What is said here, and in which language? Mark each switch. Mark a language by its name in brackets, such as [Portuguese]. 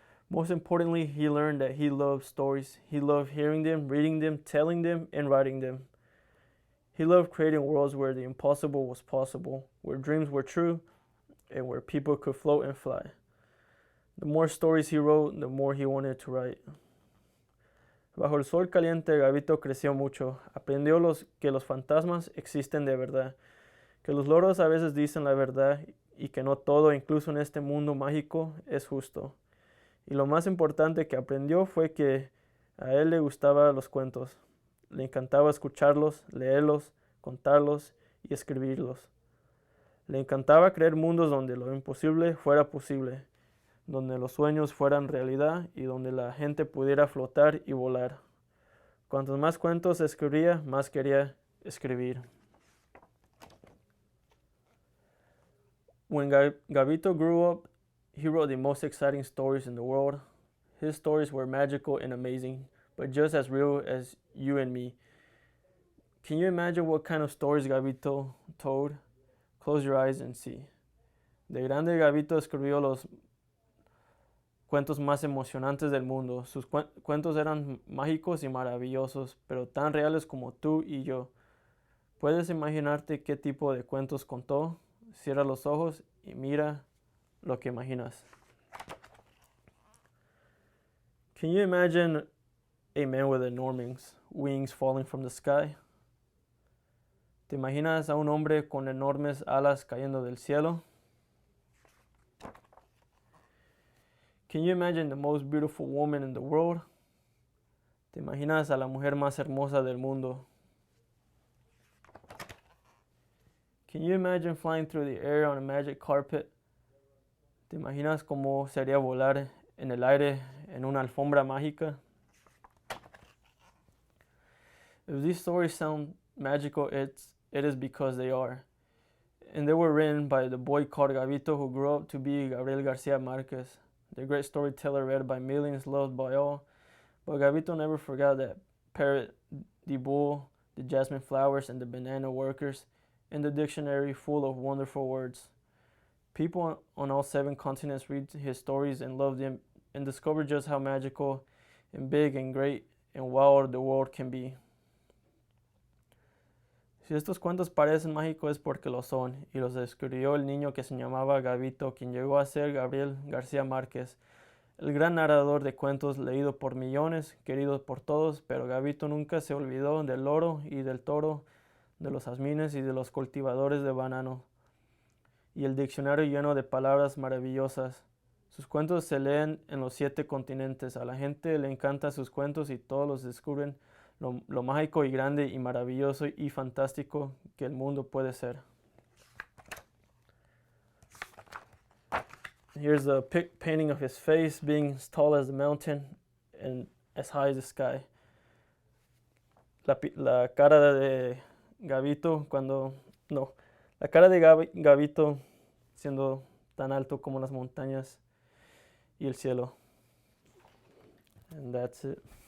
[English] Most importantly, he learned that he loved stories. He loved hearing them, reading them, telling them, and writing them. He loved creating worlds where the impossible was possible, where dreams were true, and where people could float and fly. The more stories he wrote, the more he wanted to write. [Spanish] Bajo el sol caliente, Gabito creció mucho. Aprendió que los fantasmas existen de verdad, que los loros a veces dicen la verdad y que no todo, incluso en este mundo mágico, es justo. Y lo más importante que aprendió fue que a él le gustaban los cuentos. Le encantaba escucharlos, leerlos, contarlos y escribirlos. Le encantaba crear mundos donde lo imposible fuera posible, donde los sueños fueran realidad y donde la gente pudiera flotar y volar. Cuantos más cuentos escribía, más quería escribir. [English] When Gabito grew up, he wrote the most exciting stories in the world. His stories were magical and amazing, but just as real as you and me. Can you imagine what kind of stories Gabito told? Close your eyes and see. [Spanish] De grande, Gabito escribió los cuentos más emocionantes del mundo. Sus cuentos eran mágicos y maravillosos, pero tan reales como tú y yo. ¿Puedes imaginarte qué tipo de cuentos contó? Cierra los ojos y mira lo que imaginas. [English] Can you imagine a man with enormous wings falling from the sky? [Spanish] ¿Te imaginas a un hombre con enormes alas cayendo del cielo? [English] Can you imagine the most beautiful woman in the world? [Spanish] ¿Te imaginas a la mujer más hermosa del mundo? [English] Can you imagine flying through the air on a magic carpet? [Spanish] ¿Te imaginas cómo sería volar en el aire en una alfombra mágica? [English] If these stories sound magical, it is because they are. And they were written by the boy called Gabito who grew up to be Gabriel Garcia Marquez, the great storyteller read by millions, loved by all. But Gabito never forgot that parrot, the bull, the jasmine flowers, and the banana workers, and the dictionary full of wonderful words. People on all 7 continents read his stories and love them and discover just how magical and big and great and wild the world can be. [Spanish] Si estos cuentos parecen mágicos es porque lo son, y los escribió el niño que se llamaba Gabito, quien llegó a ser Gabriel García Márquez, el gran narrador de cuentos leído por millones, querido por todos, pero Gabito nunca se olvidó del loro y del toro, de los jazmines y de los cultivadores de banano, y el diccionario lleno de palabras maravillosas. Sus cuentos se leen en los 7 continentes, a la gente le encantan sus cuentos y todos los descubren lo mágico y grande y maravilloso y fantástico que el mundo puede ser. [English] Here's a painting of his face being as tall as the mountain and as high as the sky. [Spanish] La cara de Gabito la cara de Gabito siendo tan alto como las montañas y el cielo. [English] And that's it.